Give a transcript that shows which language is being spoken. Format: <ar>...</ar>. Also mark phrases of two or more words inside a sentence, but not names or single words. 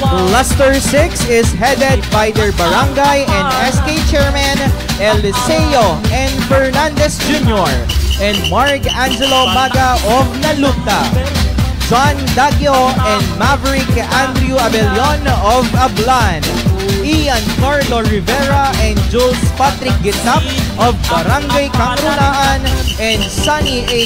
<en>Cluster 6 is headed by their barangay and SK chairman Eliseo N. Fernandez Jr. and Mark Angelo Maga of Nalupta, John Dagyo and Maverick Andrew Abelion of Ablan, Ian Carlo Rivera and Jules Patrick Gitap of Barangay Kangrunaan, and Sunny A.</en>